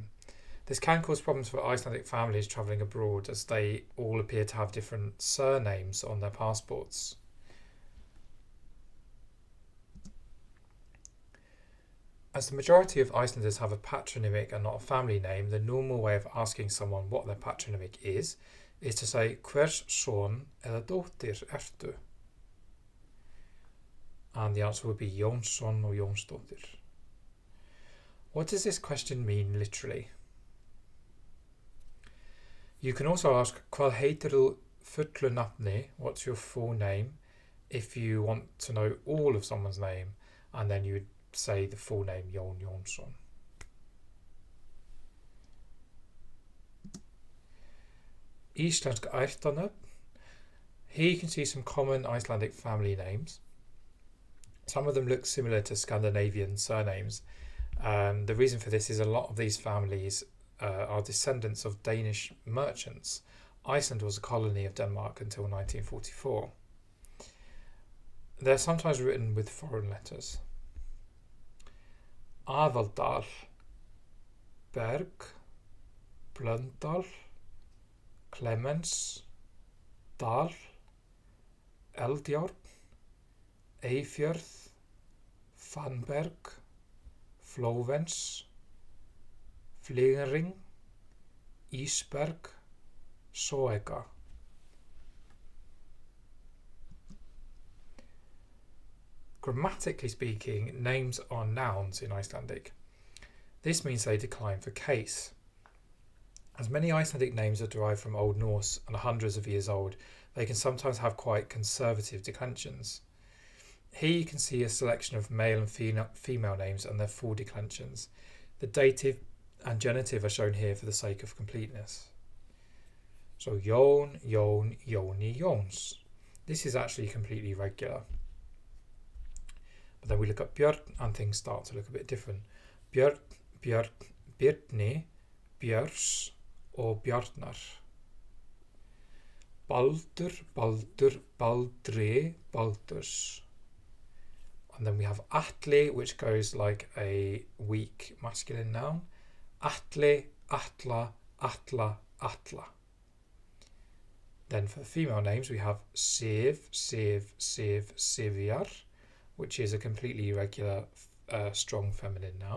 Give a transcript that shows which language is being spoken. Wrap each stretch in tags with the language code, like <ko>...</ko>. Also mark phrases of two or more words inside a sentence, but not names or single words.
<en>This can cause problems for Icelandic families travelling abroad, as they all appear to have different surnames on their passports. As the majority of Icelanders have a patronymic and not a family name, the normal way of asking someone what their patronymic is to say</en> <is>hvers son eða dóttir ertu?</is> <en>And the answer would be Jónsson or Jónsdóttir. What does this question mean literally? You can also ask</en> <is>hvað heitirðu fullu nafni,</is> <en>what's your full name, if you want to know all of someone's name, and then you would say the full name Jón Jónsson.</en> <is>Íslensk ættarnöfn.</is> <en>Here you can see some common Icelandic family names. Some of them look similar to Scandinavian surnames. The reason for this is a lot of these families are descendants of Danish merchants. Iceland was a colony of Denmark until 1944. They're sometimes written with foreign letters. Aðaldal, Berg, Blöndal, Clemens, Dal, Eldjárn, Eyfjörð, Fannberg, Flóvens, Flygring, Ísberg, Soega. Grammatically speaking, names are nouns in Icelandic. This means they decline for case. As many Icelandic names are derived from Old Norse and are hundreds of years old, they can sometimes have quite conservative declensions. Here you can see a selection of male and female names and their full declensions. The dative and genitive are shown here for the sake of completeness. So Jón, Jón, Jóni, Jóns. This is actually completely regular. But then we look at Björn and things start to look a bit different. Björn, Björn, Birni, Björs or Bjarnar. Baldur, Baldur, Baldri, Baldurs. And then we have Atli, which goes like a weak masculine noun. Atli, Atla, Atla, Atla. Then for the female names, we have Sif, Siv, Siv, Sivjar, which is a completely irregular, strong feminine noun.</en>